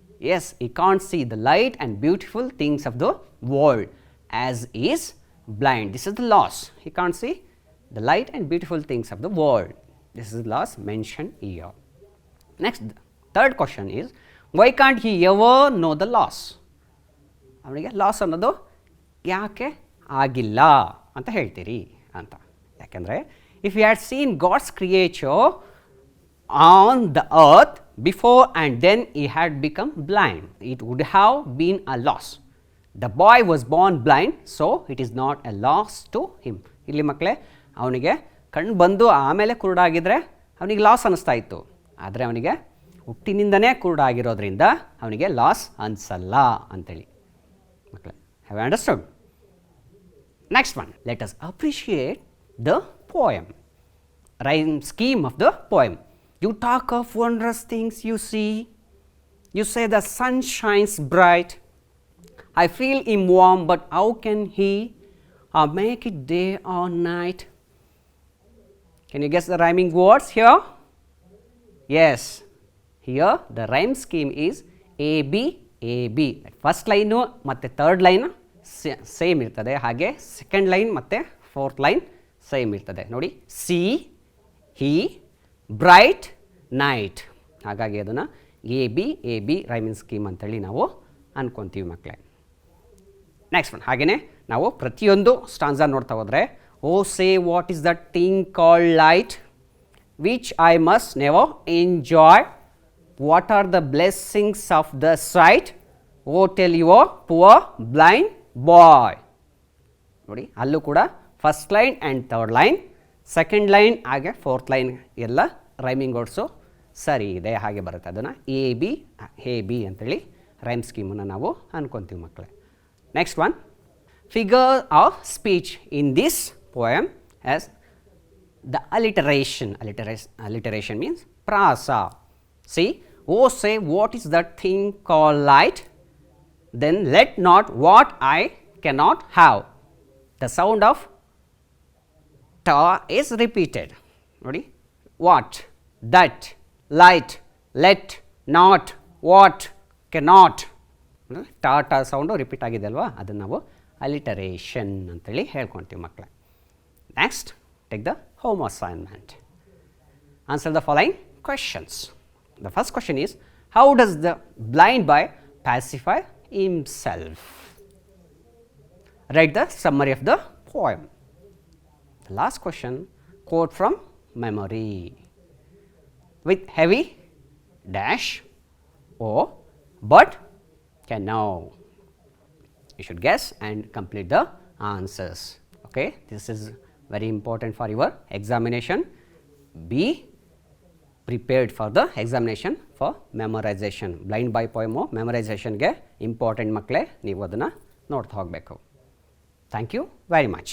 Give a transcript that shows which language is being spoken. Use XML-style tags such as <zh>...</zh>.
<en>Yes, he can't see the light and beautiful things of the world as is blind. This is the loss. He can't see the light and beautiful things of the world. This is the loss mentioned here. Next, third question is, why can't he ever know the loss?</en> <kn>ಅವನಿಗೆ loss ಅನ್ನೋದು ಯಾಕೆ ಆಗಿಲ್ಲ ಅಂತ ಹೇಳ್ತೀರಿ ಅಂತ. ಯಾಕೆಂದರೆ</kn> <en>If you had seen God's creature on the earth before and then he had become blind, it would have been a loss. The boy was born blind, so it is not a loss to him.</en> <kn>ಇಲ್ಲಿ ಮಕ್ಕಳೇ, ಅವನಿಗೆ ಕಣ್ಣು ಬಂದು ಆಮೇಲೆ ಕುರುಡಾಗಿದ್ದರೆ ಅವನಿಗೆ loss ಅನ್ನಿಸ್ತಾ ಇತ್ತು. ಆದರೆ ಅವನಿಗೆ ಹುಟ್ಟಿನಿಂದನೇ ಕುರುಡಾಗಿರೋದ್ರಿಂದ ಅವನಿಗೆ ಲಾಸ್ ಅನಿಸಲ್ಲ ಅಂತೇಳಿ ಮಕ್ಕಳೇ.</kn> <en>Have you understood? Next one. Let us appreciate the poem. Rhyme scheme of the poem. You talk of wondrous things you see. You say the sun shines bright. I feel him warm, but how can he make it day or night? Can you guess the rhyming words here? Yes, here the rhyme scheme is AB AB. First line ಮತ್ತು third line same ಇರ್ತದೆ, ಹಾಗೆ second line ಮತ್ತು fourth line same ಇರ್ತದೆ. ನೋಡಿ, see he bright night.</en> <kn>ಹಾಗಾಗಿ ಅದನ್ನು A B rhyming scheme ಅಂತೇಳಿ ನಾವು ಅನ್ಕೊತೀವಿ ಮಕ್ಕಳೇ.</kn> <en>Next one, ಹಾಗೆಯೇ ನಾವು ಪ್ರತಿಯೊಂದು ಸ್ಟಾನ್ಸಾ ನೋಡ್ತಾ ಹೋದರೆ, oh say what is the thing called light which I must never enjoy, what are the blessings of the sight, oh tell your poor blind boy. ನೋಡಿ, ಅಲ್ಲೂ ಕೂಡ first line and third line, second line ಹಾಗೆ fourth line ಎಲ್ಲ rhyming words ಸರಿ ಇದೆ, ಹಾಗೆ ಬರುತ್ತೆ.</en> <kn>ಅದನ್ನು ಎ ಬಿ ಅಂತೇಳಿ ರೈಮ್ ಸ್ಕೀಮನ್ನು ನಾವು ಅನ್ಕೊತೀವಿ ಮಕ್ಕಳೇ.</kn> <en>Next one, figure of speech in this poem as the alliteration means prasa. See, oh say what is that thing called light, then let not what I cannot have. The sound of ta is repeated. Ready? What, that, light, let, not, what, cannot. ta ta sound repeat</en> <kn>ಆಗಿದೆ ಅಲ್ವಾ, ಅದನ್ನು ನಾವು ಅಲಿಟರೇಷನ್ ಅಂತೇಳಿ ಹೇಳ್ಕೊತೀವಿ ಮಕ್ಕಳೇ.</kn> <en>Next, take the home assignment. Answer the following questions. The first question is, how does the blind boy pacify himself? Write the summary of the poem. The last question, quote from memory with heavy dash or but can know. You should guess and complete the answers. Okay, this is very important for your examination. Be prepared for the examination for memorization.</en> <kn>Blind boy poem memorization ಗೆ important ಮಕ್ಕಳೇ, ನೀವು ಅದನ್ನು ನೋಡ್ತಾ ಹೋಗಬೇಕು.</kn> <en>Thank you very much.</en>